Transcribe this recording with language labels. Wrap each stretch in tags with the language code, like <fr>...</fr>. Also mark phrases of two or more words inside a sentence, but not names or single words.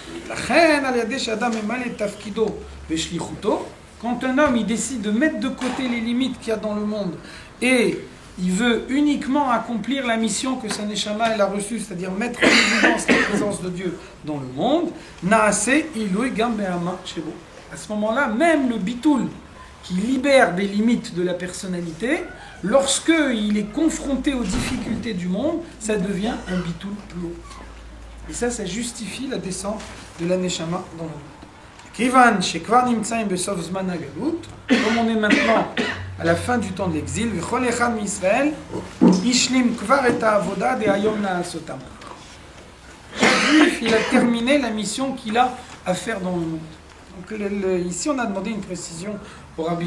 <fr>Quand un homme, il décide de mettre de côté les limites qu'il y a dans le monde et il veut uniquement accomplir la mission que sa neshama elle a reçue, c'est-à-dire mettre en évidence la présence de Dieu dans le monde.</fr> <he>נעשה עילוי גם בעמה שבו.</he> <fr>À ce moment-là, même le bitoul, qui libère des limites de la personnalité, lorsqu'il est confronté aux difficultés du monde, ça devient un bitoul plus haut. Et ça justifie la descente de la Neshama dans le monde.</fr> <he>כיוון שכבר נמצאים בסוף זמן הגלות,</he> <fr>comme on est maintenant à la fin du temps de l'exil,</fr> <he>וכל אחד מישראל, השלים כבר את העבודה דהיום לעשותם.</he> <fr>Chaque juif, il a terminé la mission qu'il a à faire dans le monde. Donc ici, on a demandé une précision au Rabbi.</fr>